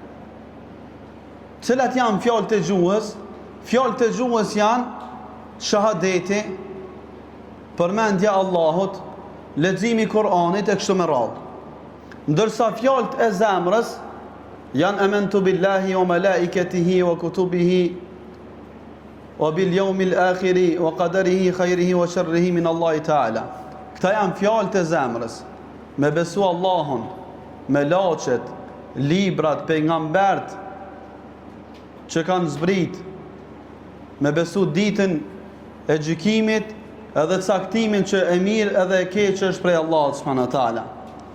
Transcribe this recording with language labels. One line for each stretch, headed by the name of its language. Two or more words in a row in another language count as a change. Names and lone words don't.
Albanian: Cilat janë fjalët e gjuhës? Fjalët e gjuhës janë shahadeti, përmendja Allahut, leximi i Kur'anit e kështu me radhë. Ndërsa fjalët e zemrës janë
Arabic: آمنت بالله وملائكته وكتبه وباليوم الآخر وقدره خيره وشره من الله تعالى.
Albanian: Këta janë fjalët e zemrës. Me besu Allahun, me laçet, librat, pejgambert që kanë zbrit, me besu ditën e gjykimit edhe caktimin që e mirë edhe e keq është prej Allahut
Arabic: سبحانه وتعالى.